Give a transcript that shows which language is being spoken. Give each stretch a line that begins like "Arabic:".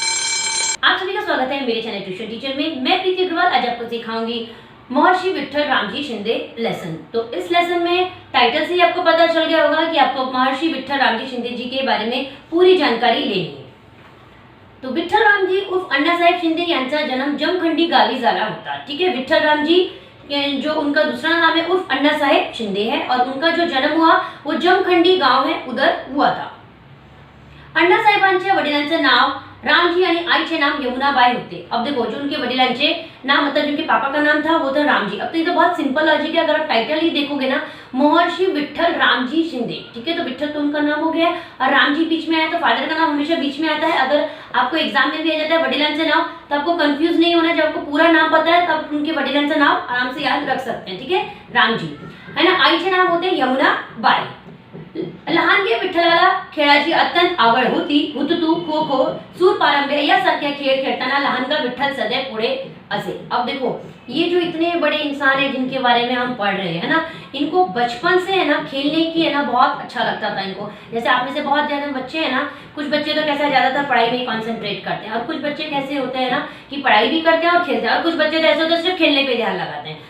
Hindi: आप सभी का स्वागत है मेरे चैनल ट्यूशन टीचर में। मैं प्रीति अग्रवाल आज आपको सिखाऊंगी महर्षि विट्ठल रामजी शिंदे लेसन। तो इस लेसन में टाइटल से ही आपको पता चल गया होगा कि आपको महर्षि विट्ठल रामजी शिंदे जी के बारे में पूरी जानकारी लेनी है।
Marathi: तो विट्ठल रामजी उर्फ अण्णासाहेब शिंदे यांचा जन्म जमखंडी गावी झाला होता।
Hindi: ठीक है, विट्ठल रामजी जो उनका दूसरा नाम है उर्फ अण्णासाहेब शिंदे है और उनका जो जन्म हुआ वो जमखंडी गाव है उधर हुआ था।
Marathi: अण्णासाहेबांच्या वडिलांचं नाव रामजी आणि आईचे नाम यमुनाबाई होते।
Hindi: अब देखो जो उनके
Marathi: वडिलांचे नाम
Hindi: मतलब जिनके पापा का नाम था वो था रामजी। अब तो ये तो बहुत सिंपल लॉजिक है, अगर आप टाइटल ही देखोगे ना महर्षि विट्ठल रामजी शिंदे, ठीक है, तो विट्ठल तो उनका नाम हो गया और रामजी बीच में आया तो फादर का नाम हमेशा बीच में आता है। अगर आपको एग्जाम में भी आ जाता है
Marathi: वडिलांचे नाव
Hindi: तो आपको कंफ्यूज नहीं होना, जब आपको पूरा नाम पता है तब उनके
Marathi: वडिलांचं नाव
Hindi: आराम से याद रख सकते हैं। ठीक है, रामजी है ना।
Marathi: आईचे नाम होते यमुनाबाई। लहानगे विठ्ठलाला खेळाची अत्यंत आवड होती। हुतुतू, खो खो, सूरपारंब्या यासारख्या खेळ खेळताना लहानगा विठ्ठल सदैव पुढे असे।
Hindi: अब देखो ये जो इतने बड़े इंसान है जिनके बारे में हम पढ़ रहे हैं ना, इनको बचपन से है ना खेलने की है ना बहुत अच्छा लगता था इनको। जैसे आप में से बहुत ज्यादा बच्चे हैं ना, कुछ बच्चे तो कैसा ज्यादातर पढ़ाई में कॉन्सेंट्रेट करते हैं और कुछ बच्चे कैसे होते हैं ना कि पढ़ाई भी करते हैं और खेलते हैं, और कुछ बच्चे तो ऐसे होते हैं सिर्फ खेलने पे ध्यान लगाते हैं।